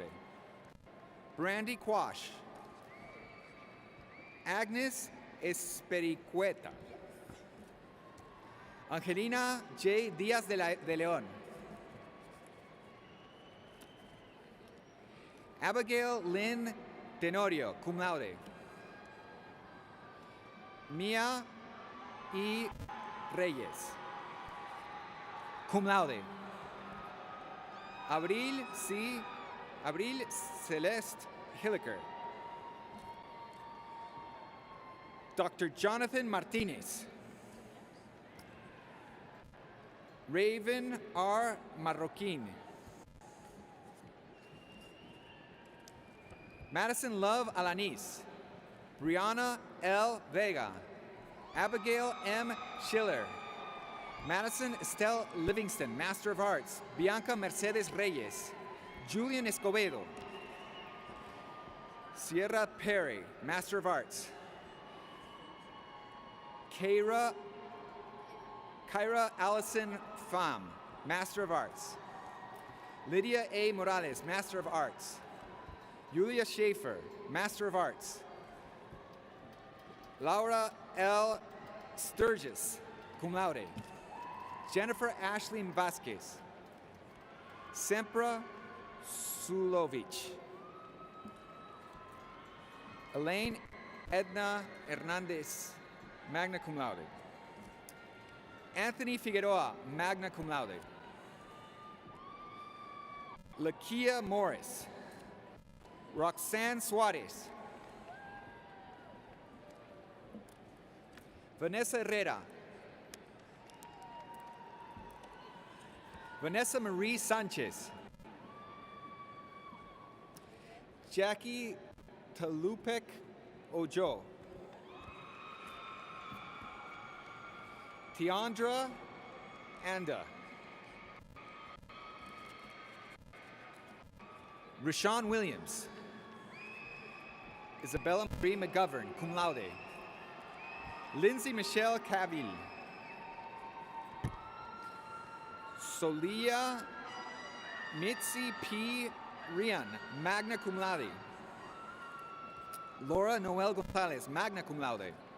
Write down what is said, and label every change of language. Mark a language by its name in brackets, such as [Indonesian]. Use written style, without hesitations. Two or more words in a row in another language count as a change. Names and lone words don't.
[English] Brandy Quash. Agnes Espericueta. Angelina J. Díaz de León. Abigail Lynn Tenorio, [Latin] cum laude. [English] Mia E. Reyes, [Latin] cum laude. [English] Abril Celeste Hilliker. Dr. Jonathan Martinez. Raven R. Marroquin. Madison Love Alanis. Brianna L. Vega. Abigail M. Schiller. Madison Estelle Livingston, Master of Arts. Bianca Mercedes Reyes. Julian Escobedo. Sierra Perry, Master of Arts. Kyra Allison Pham, Master of Arts. Lydia A. Morales, Master of Arts. Julia Schaefer, Master of Arts. Laura L. Sturgis, [Latin] cum laude. [English] Jennifer Ashleen Vasquez. Sempra Sulovich. Elaine Edna Hernandez, [Latin] magna cum laude. [English] Anthony Figueroa, [Latin] magna cum laude. [English] Lakia Morris. Roxanne Suarez. Vanessa Herrera. Vanessa Marie Sanchez. Jackie Talupek Ojo. Tiandra Anda. Rashawn Williams. Isabella Marie McGovern, [Latin] cum laude. [English] Lindsay Michelle Cavill. Solia Mitzi P. Rian, [Latin] magna cum laude. [English] Laura Noel Gonzalez, [Latin] magna cum laude.